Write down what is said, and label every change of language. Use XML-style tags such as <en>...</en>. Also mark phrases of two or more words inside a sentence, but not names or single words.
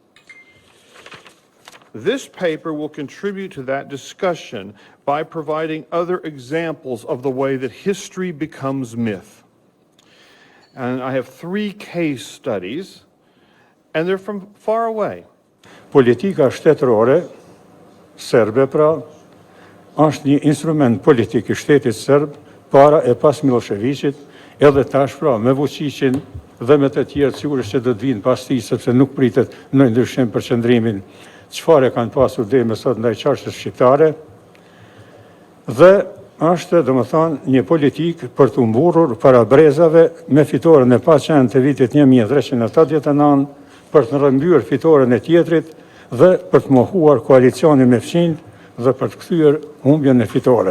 <en>This paper will contribute to that discussion by providing other examples of the way that history becomes myth. And I have 3 case studies, and they're from far away.</en> <sq>Politika shtetërore serbe pra është një instrument politik i shtetit serb para e pas Miloševićit, edhe tash pra me Vučićin dhe me të tjerë sigurisht që do të vinë pas tij, sepse nuk pritet në ndryshim për qëndrimin çfarë kanë pasur deri më sot ndaj çështjes shqiptare, dhe është domethënë një politik për të mburrur para brezave me fitoren e paqen të vitit 1389, për të rrëmbyer fitoren e tjetrit dhe për të mohuar koalicionin me fqinjt dhe për të kthyer humbjen e fitore.</sq>